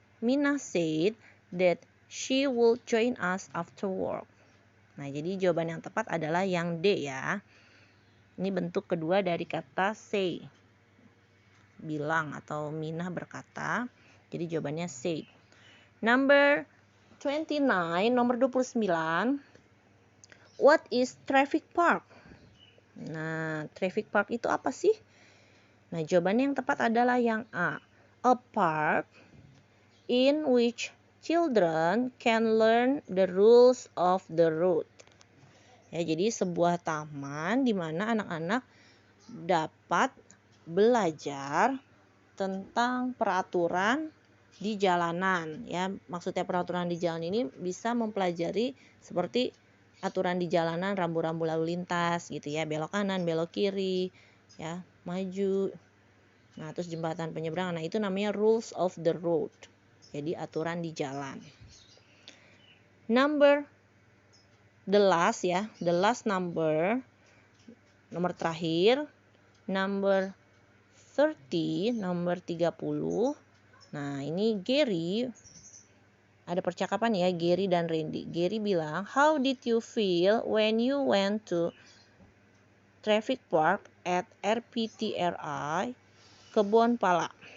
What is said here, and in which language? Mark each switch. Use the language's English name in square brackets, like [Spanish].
[English] Mina said that she will join us after work. [Indonesian] Nah, jadi jawaban yang tepat adalah yang D ya. Ini bentuk kedua dari kata say. Bilang atau Mina berkata. Jadi jawabannya say. [English] Number 29, [Indonesian] nomor 29. [English] What is traffic park? [Indonesian] Nah, traffic park itu apa sih? Nah, jawabannya yang tepat adalah yang A. [English] A park in which children can learn the rules of the road. [Indonesian] Ya, jadi sebuah taman di mana anak-anak dapat belajar tentang peraturan di jalanan ya. Maksudnya peraturan di jalan ini bisa mempelajari seperti aturan di jalanan, rambu-rambu lalu lintas gitu ya, belok kanan, belok kiri ya, maju. Nah, terus jembatan penyeberangan. Nah, itu namanya rules of the road. Jadi aturan di jalan. [English] Number the last ya, the last number, [Indonesian] nomor terakhir, [English] number 30, [Indonesian] nomor 30. Nah, ini Gary, ada percakapan ya, Gary dan Randy. Gary bilang, [English] how did you feel when you went to traffic park at RPTRI Kebon Pala?